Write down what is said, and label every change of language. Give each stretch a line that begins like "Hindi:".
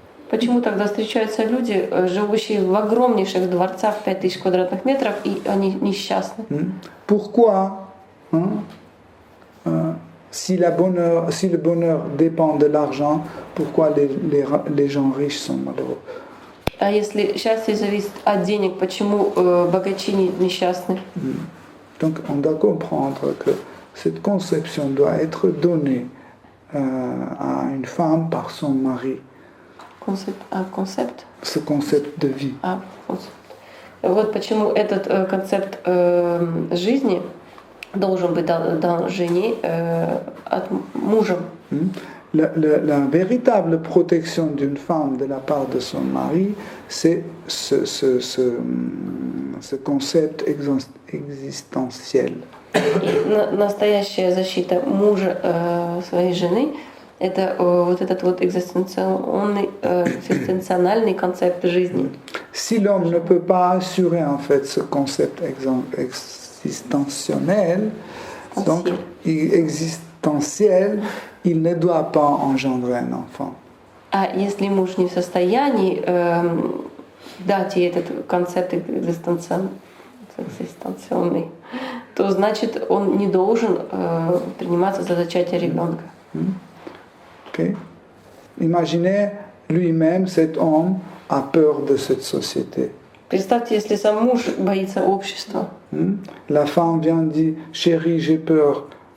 Russian: Почему тогда встречаются люди, живущие в огромнейших дворцах 5000 квадратных метров, и они несчастны?
French: Pourquoi si le bonheur dépend de l'argent, pourquoi les gens riches sont malheureux?
Russian: А если счастье зависит от денег, почему богачи несчастны?
French: Donc on doit comprendre que cette conception doit être donnée à une femme par son mari.
Russian: Концепт?
French: Ce concept de vie.
Russian: Концепт. Вот почему этот концепт жизни должен быть дан жене от мужа.
French: La véritable protection d'une femme de la part de son mari, c'est ce concept existentiel.
Russian: Настоящая защита мужа своей жены – это вот этот вот экзистенциальный концепт жизни.
French: Si l'homme ne peut pas assurer en fait ce concept existentiel, Donc, existentiel, il ne doit pas engendrer un enfant.
Russian: А если муж не в состоянии дать ей этот концепт экзистенционный, то значит он не должен приниматься за зачатие ребенка.
English: Okay.
French: Imaginez lui-même, cet homme a peur de cette société.
Russian: Представьте, если сам муж боится общества.
French: La femme vient dire, chérie, j'ai peur.